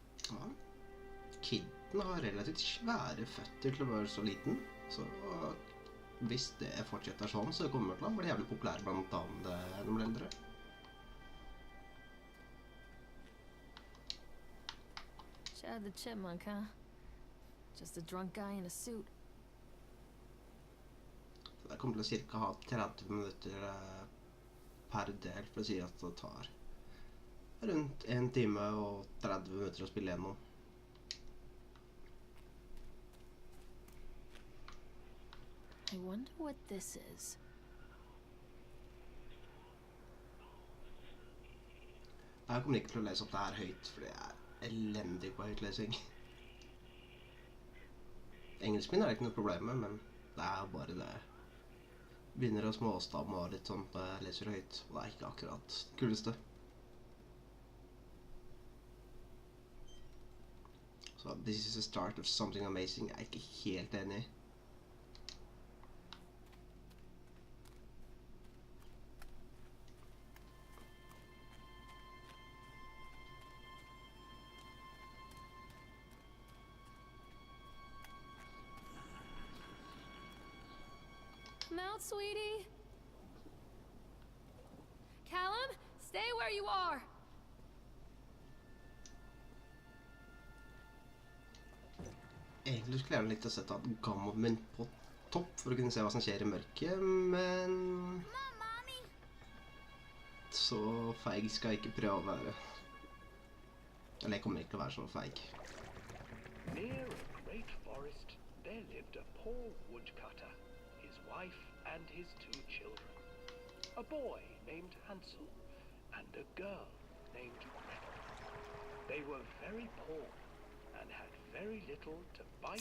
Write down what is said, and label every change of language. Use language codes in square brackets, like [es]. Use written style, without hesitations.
[no] Ja. Kidden har relativt svære føtter til å være så liten, så hvis det fortsetter sånn, så kommer det til å bli jævlig populær blant damene når de blir eldre. [en] Chad the Chipmunk, huh? Just a drunk guy in a suit. [no] Så jeg kommer til å cirka ha 30 minutter per del, for å si at det tar rundt 1 time og 30 minutter å spille gjennom. [en] I wonder what this is. [no] Jeg kommer ikke til å lese opp det her høyt, for jeg er elendig på høytlesing. Engelsk min er ikke noe problem med, men det er bare det. Begynner å småstamme og litt sånn når jeg leser høyt, og det er ikke akkurat det kuleste. Så [en] this is the start of something amazing. [no] Jeg er ikke helt enig. [en] Come out, sweetie. Callum, stay where you are. [no] Egentlig skulle jeg gjerne likt å sette gammen min på topp for å kunne se hva som skjer i mørket, men så feig skal jeg ikke prøve å være. Eller jeg kommer ikke til å være så feig. [en] Near a great forest, there lived a poor woodcutter, his wife and his 2 children. A boy named Hansel and a girl named Gretel. They were very poor and had very little to bite.